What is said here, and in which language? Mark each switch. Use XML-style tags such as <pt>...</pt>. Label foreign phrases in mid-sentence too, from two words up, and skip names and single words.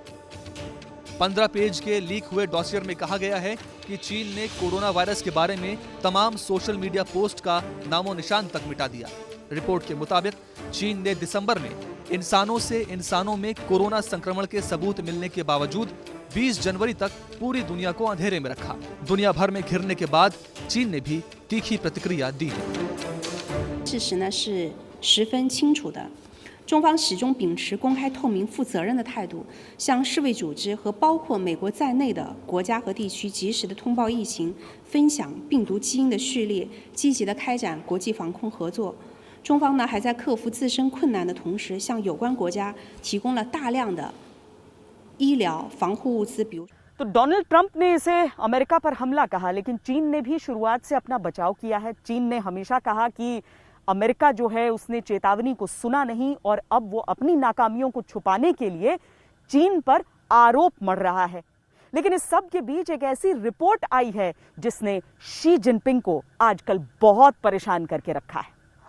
<hi>15 पेज के लीक हुए डॉसियर में कहा गया है कि चीन ने कोरोना वायरस के बारे में तमाम</hi> <en>social media post</en> <hi>का नामो निशान तक मिटा दिया। रिपोर्ट के मुताबिक चीन ने दिसंबर में इंसानों से इंसानों में कोरोना संक्रमण के सबूत मिलने के बावजूद 20 जनवरी तक पूरी दुनिया को अंधेरे में रखा। दुनिया भर में घिरने के बाद चीन ने भी तीखी प्रतिक्रिया दी है।</hi> <zh>事实呢是十分清楚的，中方始终秉持公开、透明、负责任的态度，向世卫组织和包括美国在内的国家和地区及时的通报疫情，分享病毒基因的序列，积极的开展国际防控合作。中方呢还在克服自身困难的同时，向有关国家提供了大量的医疗防护物资，比如。</zh> <hi>तो डोनाल्ड ट्रंप ने इसे अमेरिका पर हमला कहा, लेकिन चीन ने भी शुरुआत से अपना बचाव किया है। चीन ने हमेशा कहा कि अमेरिका जो है उसने चेतावनी को सुना नहीं और अब वो अपनी नाकामियों को छुपाने के लिए चीन पर आरोप मढ़ रहा है। लेकिन इस सब के बीच एक ऐसी रिपोर्ट आई है जिसने शी जिनपिंग को आजकल बहुत परेशान करके रखा है।</hi>